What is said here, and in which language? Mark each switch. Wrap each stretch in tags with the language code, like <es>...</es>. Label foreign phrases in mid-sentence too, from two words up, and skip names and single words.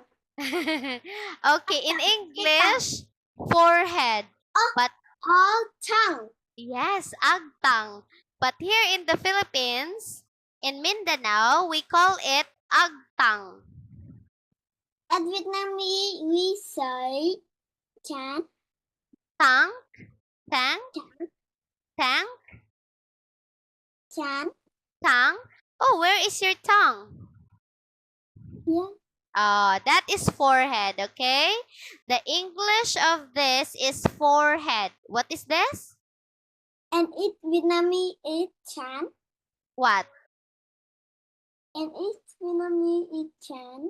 <en>Okay, in English, forehead. Oh, But all tongue. yes, agtang. But here in the Philippines, in Mindanao, we call it agtang. At Vietnamese, we say chan, Tang, tang, chan, tang, chan. tang. Oh, where is your tongue? Yeah. That is forehead, okay? The English of this is forehead. What is this? And it Vietnamese is chan. What? And it Vietnamese is chan.</en>